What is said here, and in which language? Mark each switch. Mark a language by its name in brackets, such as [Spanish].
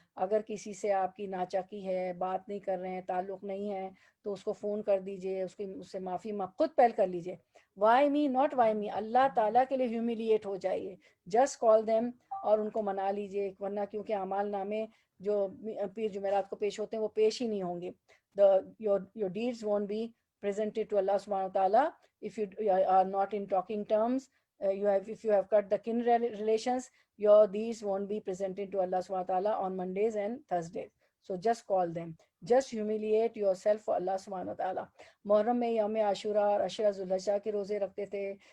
[Urdu] اگر کسی سے آپ کی ناچاکی ہے, بات نہیں کر رہے ہیں, تعلق نہیں ہے, تو اس کو فون کر دیجئے, اس سے معافی خود پہل کر لیجئے. [English] why me not why me, [Urdu] اللہ تعالیٰ کے لیے ہیوملیٹ ہو جائیے, [English] just call them [Urdu] اور ان کو منا لیجئے, ورنہ کیونکہ اعمال نامے جو پیر جمعرات کو پیش ہوتے ہیں وہ پیش ہی نہیں ہوں گے. [English] your deeds won't be presented to Allah subhanahu wa ta'ala if you are not in talking terms. If you have cut the kin relations, your deeds won't be presented to Allah subhanahu wa ta'ala on Mondays and Thursdays. So just call them, just humiliate yourself for Allah subhanahu wa ta'ala. [Urdu] محرم میں یوم عاشورہ اور عشرہ ذوالحجہ کے روزے رکھتے تھے.